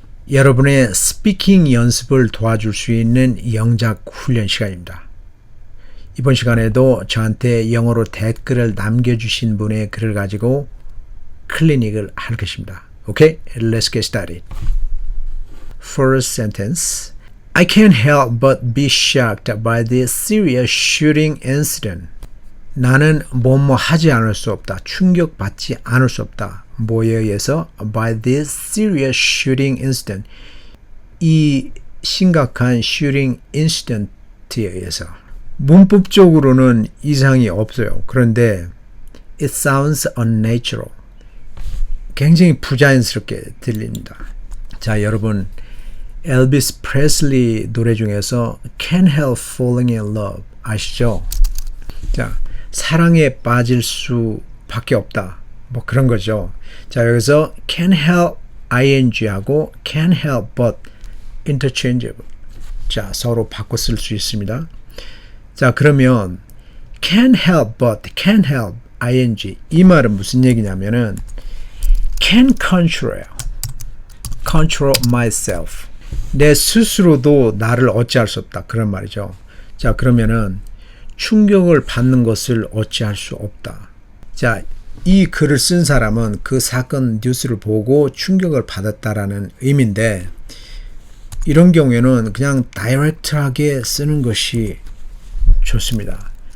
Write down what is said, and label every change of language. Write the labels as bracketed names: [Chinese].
[Korean] 여러분의 스피킹 연습을 도와줄 수 있는 영작 훈련 시간입니다. 이번 시간에도 저한테 영어로 댓글을 남겨주신 분의 글을 가지고 클리닉을 할 것입니다. [English] Okay? Let's get started. First sentence. I can't help but be shocked by this serious shooting incident. [Korean] 나는 뭐뭐 하지 않을 수 없다. 충격받지 않을 수 없다. 뭐에 의해서? [English] By this serious shooting incident. [Korean] 이 심각한 [English] shooting incident [Korean] 에 의해서. 문법적으로는 이상이 없어요. 그런데 [English] it sounds unnatural. [Korean] 굉장히 부자연스럽게 들립니다. 자, 여러분 엘비스 프레슬리 노래 중에서 Can't Help Falling in Love 아시죠? 자, 사랑에 빠질 수밖에 없다. 뭐 그런 거죠. 자, 여기서 [English] can't help ing하고 can't help but interchangeable. [Korean] 자, 서로 바꿔 쓸 수 있습니다. 자, 그러면 [English] can't help but can't help ing [Korean] 이 말은 무슨 얘기냐면은 [English] can't control myself. [Korean] 내 스스로도 나를 어찌할 수 없다. 그런 말이죠. 자, 그러면은 충격을 받는 것을 어찌할 수 없다. 자, 이 글을 쓴 사람은 그 사건 뉴스를 보고 충격을 받았다라는 의미인데 이런 경우에는 그냥 다이렉트하게 쓰는 것이 좋습니다.